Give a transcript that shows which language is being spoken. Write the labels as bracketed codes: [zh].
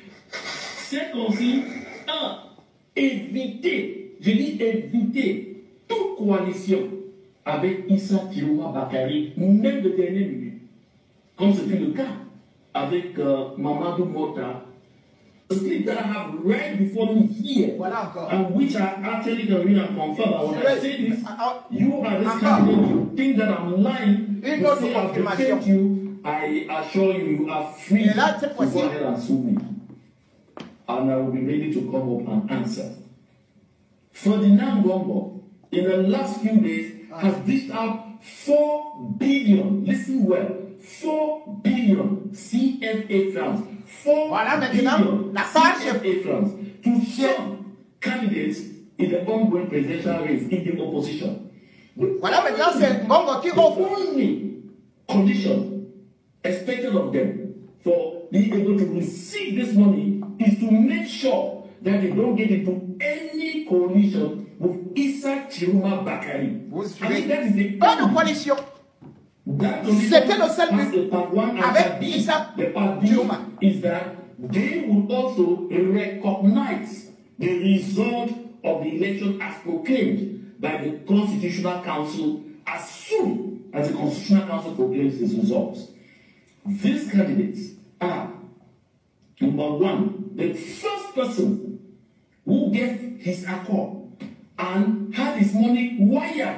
[fr] Cette consigne, 1. Éviter, je dis éviter toute coalition avec Issa Tirouma Bakari, même de dernière minute, comme ce fut le cas avec Mamadou Mota. [en] The clip that I have right before me here, [fr] voilà encore. [en] and which I actually can read and confirm. But when I say this, you are this candidate, you think that I'm lying, you say I've defended you, I assure you, you are free to go ahead and sue me. And I will be ready to come up and answer. Ferdinand Gombo, in the last few days, has dished out 4 billion, listen well, 4 billion CFA francs. 4 billion CFA francs to some candidates in the ongoing presidential race in the opposition. [fr] Voilà, maintenant c'est Gombo qui offre. [en] The only condition expected of them for being able to receive this money is to make sure that they don't get into any coalition with Issa Tirouma Bakari. I think that is the [fr] pas de coalition. C'était le seul but avec Issa Tirouma. [en] Is that they would also recognize the result of the election as proclaimed by the Constitutional Council as soon as the Constitutional Council proclaims its results. These candidates are, number 1, the first person who gave his accord and had his money wired.